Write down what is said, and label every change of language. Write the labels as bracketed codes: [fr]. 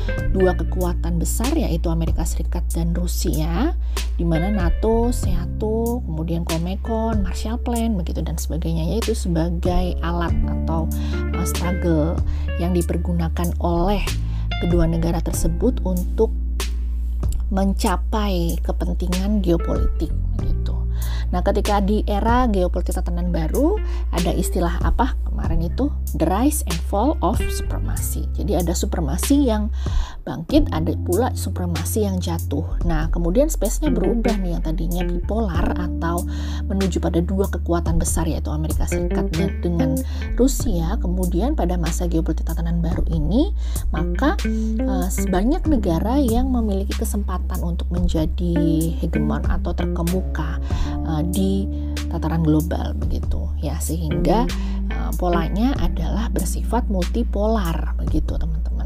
[id] dua kekuatan besar, yaitu Amerika Serikat dan Rusia, di mana NATO, SEATO, kemudian Comecon, Marshall Plan begitu dan sebagainya, yaitu sebagai alat atau struggle yang dipergunakan oleh kedua negara tersebut untuk mencapai kepentingan geopolitik gitu. Nah, ketika di era geopolitik tatanan baru, ada istilah apa kemarin itu? [en] The rise and fall of supremacy. [id] Jadi ada supremasi yang bangkit, ada pula supremasi yang jatuh. Nah, kemudian space-nya berubah nih, yang tadinya bipolar atau menuju pada dua kekuatan besar, yaitu Amerika Serikat dengan Rusia. Kemudian pada masa geopolitik tatanan baru ini, maka banyak negara yang memiliki kesempatan untuk menjadi hegemon atau terkemuka di tataran global begitu ya, sehingga polanya adalah bersifat multipolar begitu teman-teman.